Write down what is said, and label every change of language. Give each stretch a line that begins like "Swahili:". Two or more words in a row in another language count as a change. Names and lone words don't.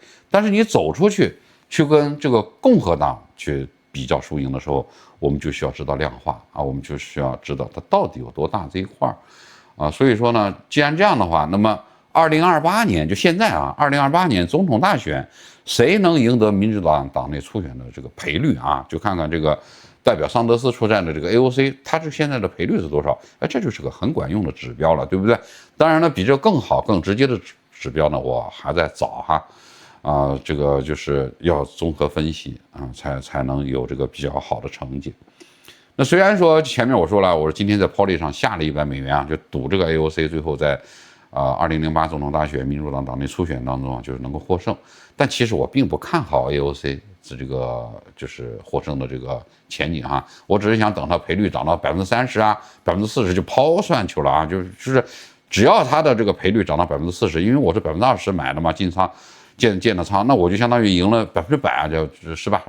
Chinese: 但是你走出去跟這個共和黨去比較輸贏的時候，我們就需要知道量化啊，我們就需要知道它到底有多大這一塊啊。所以說呢，既然這樣的話，那麼2028年就現在啊，2028年總統大選，誰能贏得民主黨黨內初選的這個賠率啊？就看看這個。代表桑德斯出戰的這個 AOC，它是現在的賠率是多少？哎，這就是個很管用的指標了，對不對？當然呢，比這更好、更直接的指標呢，我還在找哈，這個就是要綜合分析啊，才能有這個比較好的成績。那雖然說前面我說了，我說今天在 Poly 上下了$100啊，就賭這個 AOC 最後在2008總統大選民主黨黨內初選當中啊，就是能夠獲勝，但其實我並不看好 AOC。這個就是獲勝的這個前景哈，我只是想等它賠率漲到30%啊，40%就拋算去了啊，就是只要它的這個賠率漲到40%，因為我是20%買的嘛，進倉建的倉，那我就相當於贏了100%啊，就是吧？